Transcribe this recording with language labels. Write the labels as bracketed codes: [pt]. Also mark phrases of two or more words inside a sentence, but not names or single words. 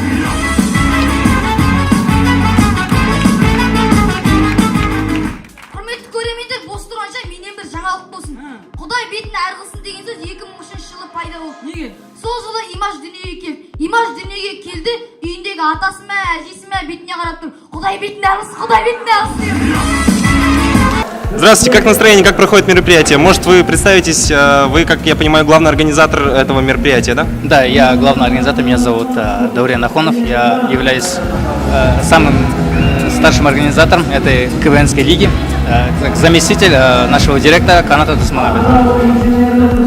[kk] Құрметті көрермендер, бос тұрғанша менен бір жаңалық болсын. Құдай бетін әр қылсын деген сөз 2003 жылы пайда болды. Неге? Сол жылы Имаш дүниеге келді. Имаш дүниеге келді, үйіндегі атасы ма, әжесі ма бетіне қарап тұр. Құдай бетін әр қылсын, Құдай бетін әр қылсын. [ru] Здравствуйте, как настроение, как проходит мероприятие? Может, вы представитесь, вы, как я понимаю, главный организатор этого мероприятия, да? Да, я главный организатор, меня зовут Даурен Ахонов, я являюсь самым старшим организатором этой КВНской лиги, как заместитель нашего директора Каната Дусманабеда.